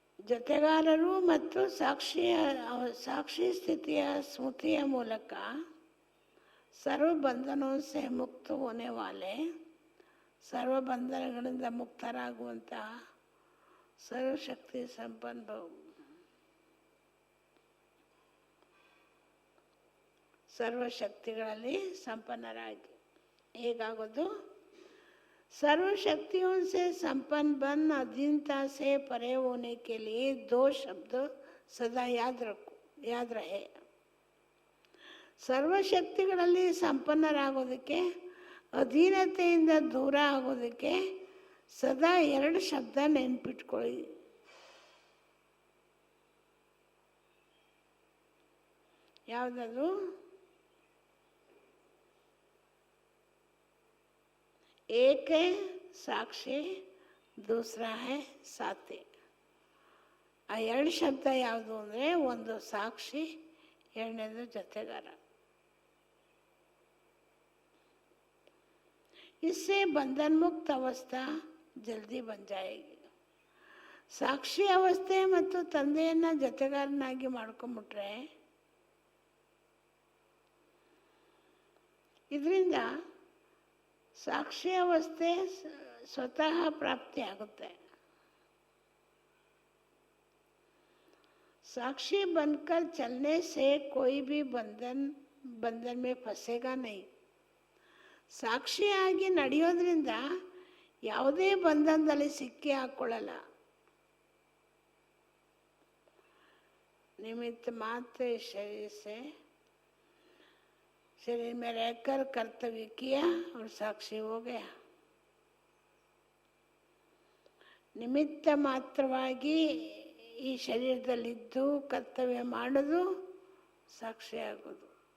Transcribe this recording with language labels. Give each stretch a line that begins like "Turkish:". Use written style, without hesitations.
Kannada: ಜೊತೆಗಾರರು ಮತ್ತು ಸಾಕ್ಷಿ ಸ್ಥಿತಿಯ ಸ್ಮೃತಿಯ ಮೂಲಕ ಸರ್ವ
Hindi: ಬಂಧನೋं से ಮುಕ್ತ होने वाले,
Kannada: ಸರ್ವ ಬಂಧನಗಳಿಂದ ಮುಕ್ತರಾಗುವಂತಹ ಸರ್ವಶಕ್ತಿ ಸಂಪನ್ನ ಸರ್ವಶಕ್ತಿಗಳಲ್ಲಿ ಸಂಪನ್ನರಾಗಿ ಹೇಗಾಗೋದು?
Hindi: सर्वशक्तियों से संपन्न बन अधीनता से परे होने के लिए दो शब्द सदा याद रहे.
Kannada: ಸರ್ವಶಕ್ತಿಗಳಲ್ಲಿ ಸಂಪನ್ನರಾಗೋದಕ್ಕೆ, ಅಧೀನತೆಯಿಂದ ದೂರ ಆಗೋದಕ್ಕೆ ಸದಾ ಎರಡು ಶಬ್ದ ನೆನ್ಪಿಟ್ಕೊಳ್ಳಿ. ಯಾವುದದು?
Hindi: एक है साक्षी, दूसरा है साथी.
Kannada: ಆ ಎರಡು ಶಬ್ದ ಯಾವುದು ಅಂದರೆ, ಒಂದು ಸಾಕ್ಷಿ, ಎರಡನೇದು ಜೊತೆಗಾರ.
Hindi: इससे बंधन मुक्त अवस्था जल्दी बन जाएगी.
Kannada: ಸಾಕ್ಷಿ ಅವಸ್ಥೆ ಮತ್ತು ತಂದೆಯನ್ನು ಜೊತೆಗಾರನಾಗಿ ಮಾಡ್ಕೊಂಬಿಟ್ರೆ ಇದರಿಂದ साक्षी अवस्थे स्वतः प्राप्ति आगुत्ते.
Hindi: साक्षी बनकर चलने से कोई भी बंधन में फंसेगा नहीं.
Kannada: ಸಾಕ್ಷಿಯಾಗಿ ನಡೆಯೋದ್ರಿಂದ ಯಾವುದೇ ಬಂಧನದಲ್ಲಿ ಸಿಕ್ಕಿ ಹಾಕೊಳ್ಳಲ್ಲ.
Hindi: निमित्त मात्र शरीर से, शरीर में रहकर कर्तव्य किया और साक्षी हो गया.
Kannada: ನಿಮಿತ್ತ ಮಾತ್ರವಾಗಿ ಈ ಶರೀರದಲ್ಲಿದ್ದು ಕರ್ತವ್ಯ ಮಾಡೋದು ಸಾಕ್ಷಿಯಾಗೋದು.